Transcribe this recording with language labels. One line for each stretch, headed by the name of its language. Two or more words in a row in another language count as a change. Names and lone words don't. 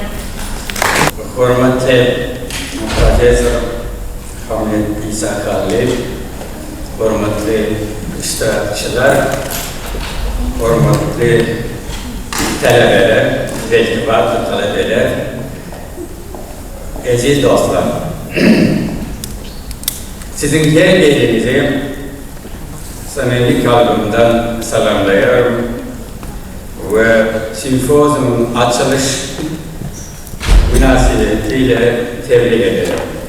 Azerbaijani: Hörmətli professor Hamid İsa Xəlil, hörmətli iştirakçılar, hörmətli tələbələr, iltifatlı tələbələr, əziz dostlar.
Turkish: Sizin her birinizi samimi kalbimden selamlıyorum ve simpoziumun açılış münasebetiyle tebrik ederim.